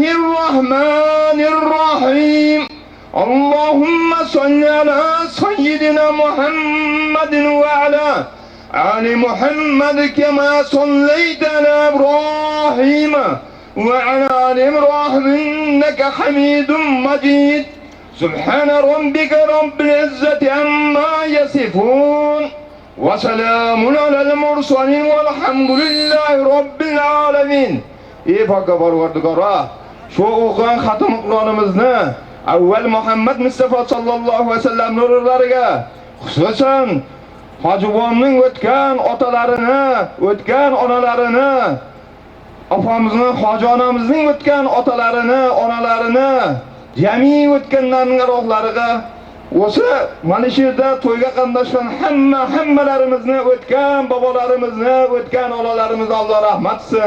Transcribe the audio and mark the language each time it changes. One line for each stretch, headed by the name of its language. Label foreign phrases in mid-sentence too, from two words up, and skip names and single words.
Arabic: الرحمن الرحيم اللهم صل على سيدنا محمد وعلى آل محمد كما صليت على إبراهيم وعلى آل إبراهيم إنك حميد مجيد سبحان ربك رب العزة عما يصفون وسلام على المرسلين والحمد لله رب العالمين
Uzbek: ey Parvardigora, şu o'qigan xatm Qur'onimizni avval Muhammad Mustafa
Arabic: صلى الله عليه وسلم
Uzbek: nurlariga, xususan Hojibomning o'tgan otalarini, o'tgan onalarini, opamizning, Hoji onamizning o'tgan otalarini, onalarini, jami o'tganlarning ruhlariga, o'sha mana shu yerda to'yga qatnashgan hammalarimizni, o'tgan bobolarimizni, o'tgan onalarimizni Alloh rahmat qilsin.